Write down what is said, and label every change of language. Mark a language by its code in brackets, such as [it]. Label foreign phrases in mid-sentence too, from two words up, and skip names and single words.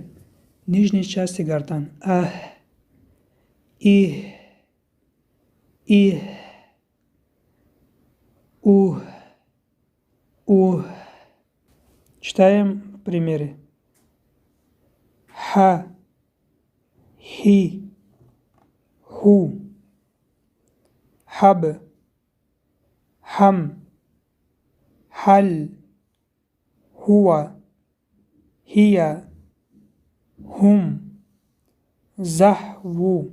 [ru] В нижней части гортань. Ах. И. [ar] У. [ru] Читаем примеры. [ar] Ха. Хи. هو. حب. هم. حال. هو. هي. هم. زهو.